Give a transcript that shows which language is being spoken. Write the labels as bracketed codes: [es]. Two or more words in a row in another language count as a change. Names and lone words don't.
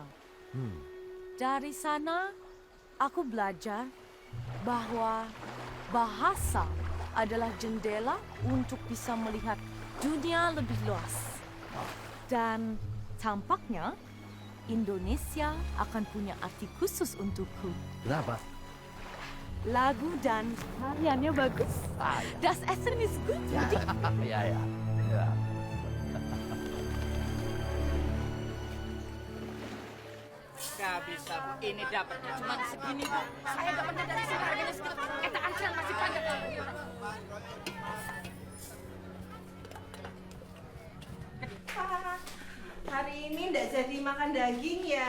[id] Dari sana, aku belajar bahwa bahasa adalah jendela untuk bisa melihat dunia lebih luas. Dan tampaknya Indonesia akan punya arti khusus untukku. Kenapa? Lagu dan tariannya bagus. [de] Das Essen ist gut. [id] Ya, ya. Gak bisa, Bu. Ini dapatnya cuma segini, Bu. Saya gak pernah dari sana harganya segitu. Kita antrian masih panjang. Hari ini ndak jadi makan daging ya.